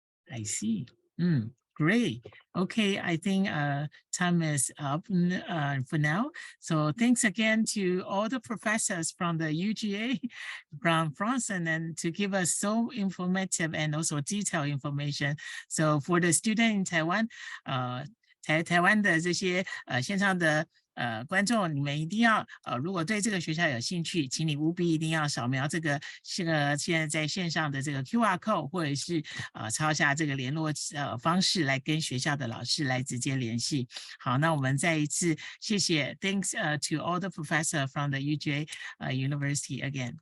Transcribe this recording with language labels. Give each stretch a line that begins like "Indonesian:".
English: I see. Great. Okay, I think time is up for now. So thanks again to all the professors from the UGA, from France, and then to give us so informative and also detailed information. So for the student in Taiwan,
Chinese: 台湾的这些线上的观众，你们一定要如果对这个学校有兴趣，请你务必一定要扫描这个现在在线上的这个 QR code， 或者是抄下这个联络方式来跟学校的老师来直接联系。好，那我们再一次谢谢
English: ，Thanks to all the professor from the UGA University again.